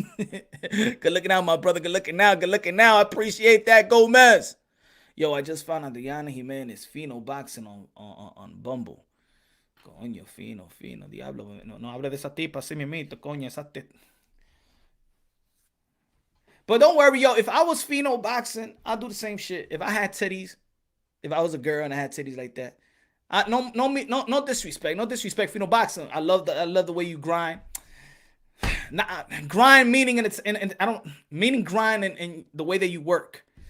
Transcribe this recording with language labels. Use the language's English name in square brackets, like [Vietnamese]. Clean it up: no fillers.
[English] Good looking out, my brother. Good looking now. I appreciate that, Gomez. Yo, I just found out Diana Jimenez Fino boxing on Bumble. [Spanish] Coño, fino. Diablo. No hable de esa tipa así mismito, coño, esa [English] But don't worry, yo. If I was Fino boxing, I'll do the same shit. If I had titties, if I was a girl and I had titties like that, no disrespect, Fino boxing. I love the way you grind. Grind meaning and I don't meaning grind and the way that you work.